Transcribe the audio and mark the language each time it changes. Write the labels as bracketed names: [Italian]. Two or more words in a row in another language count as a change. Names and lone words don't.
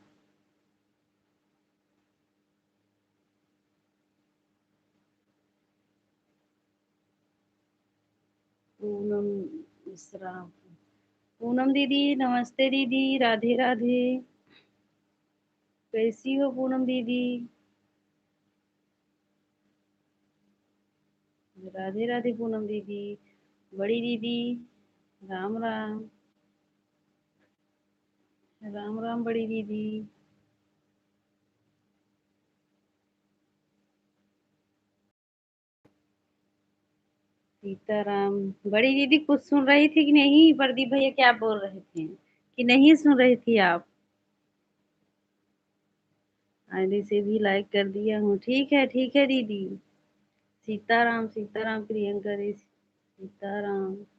[Hindi] पूनम मिश्रा। पूनम दीदी, नमस्ते दीदी, राधे राधे। कैसी हो पूनम दीदी? राधे राधे पूनम दीदी। बड़ी दीदी, राम राम। राम राम बड़ी दीदी। सीताराम। बड़ी दीदी, कुछ सुन रही थी कि नहीं? प्रदीप भैया क्या बोल रहे थे कि नहीं सुन रही थी आप? आईडी से भी लाइक कर दिया हूँ। ठीक है दीदी। सीताराम सीताराम प्रियंका दी, सीताराम।